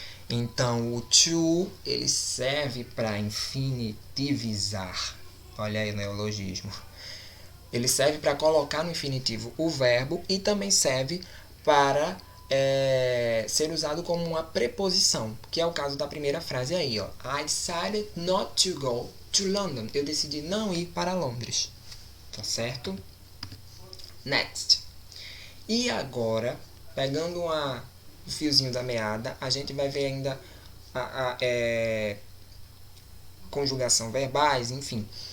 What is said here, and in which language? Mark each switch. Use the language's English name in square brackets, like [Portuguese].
[Portuguese] Então, o to, ele serve para infinitivizar. Olha aí o neologismo. Ele serve para colocar no infinitivo o verbo e também serve para ser usado como uma preposição, que é o caso da primeira frase aí, ó. [English] I decided not to go to London. [Portuguese] Eu decidi não ir para Londres. Tá certo? Next. E agora, pegando o fiozinho da meada, a gente vai ver ainda a conjugação verbais, enfim.